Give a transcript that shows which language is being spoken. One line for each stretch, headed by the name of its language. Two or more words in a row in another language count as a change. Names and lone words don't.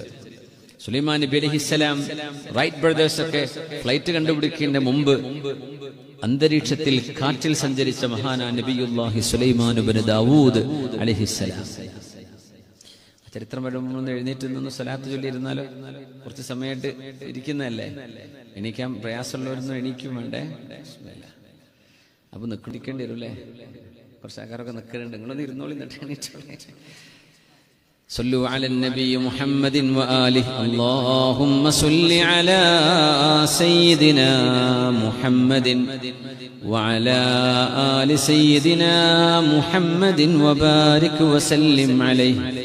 Malayalam: സുലൈമാൻ നബി അലൈഹിസ്സലാം റൈറ്റ് ബ്രദേഴ്സ് ഒക്കെ ഫ്ലൈറ്റ് കണ്ടുപിടിക്കുന്നതിന് മുമ്പ് അന്തരീക്ഷത്തിൽ കാറ്റിൽ സഞ്ചരിച്ച മഹാനായ നബിയുല്ലാഹി സുലൈമാൻ ഇബ്നു ദാവൂദ് അലൈഹിസ്സലാം. ചരിത്രം വരുമ്പോൾ എഴുന്നേറ്റ് നിന്ന് സ്വലാത്ത് ചൊല്ലിയിരുന്നാലോ? കുറച്ച് സമയമായിട്ട് ഇരിക്കുന്നതല്ലേ, എണീക്കാൻ പ്രയാസമുള്ളവരൊന്നും എണീക്കും വേണ്ടേ? അപ്പൊ നിൽക്കേണ്ടി വരും അല്ലേ? കുറച്ച് ആൾക്കാരൊക്കെ നിൽക്കുന്നുണ്ട്, നിങ്ങളൊന്ന് ഇരുന്നോളി, എന്നിട്ട് എണീറ്റോളെ.
Arabic: صلوا على النبي محمد وآله اللهم صل على سيدنا محمد وعلى آل سيدنا محمد وبارك وسلم عليه